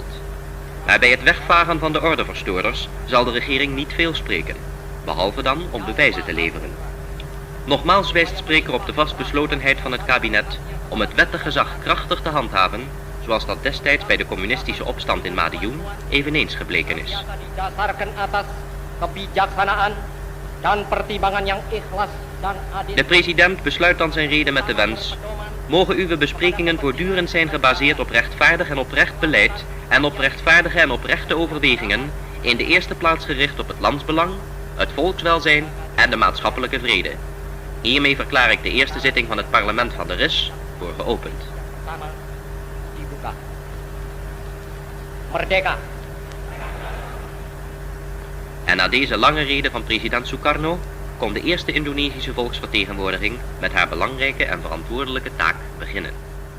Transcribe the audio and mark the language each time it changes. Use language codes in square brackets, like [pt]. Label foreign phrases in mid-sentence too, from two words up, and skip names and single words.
[nl] Maar bij het wegvagen van de ordeverstoorders zal de regering niet veel spreken, behalve dan om bewijzen te leveren. Nogmaals wijst spreker op de vastbeslotenheid van het kabinet om het wettig gezag krachtig te handhaven, zoals dat destijds bij de communistische opstand in Madiun eveneens gebleken is. [id] Didasarkan atas kebijaksanaan dan pertimbangan yang ikhlas dan adil. [nl] De president besluit dan zijn rede met de wens: mogen uw besprekingen voortdurend zijn gebaseerd op rechtvaardig en oprecht beleid en op rechtvaardige en oprechte overwegingen, in de eerste plaats gericht op het landsbelang, het volkswelzijn en de maatschappelijke vrede. Hiermee verklaar ik de eerste zitting van het parlement van de RIS voor geopend. [id] Dibuka. Merdeka. [nl] En na deze lange rede van president Sukarno kon de eerste Indonesische volksvertegenwoordiging met haar belangrijke en verantwoordelijke taak beginnen.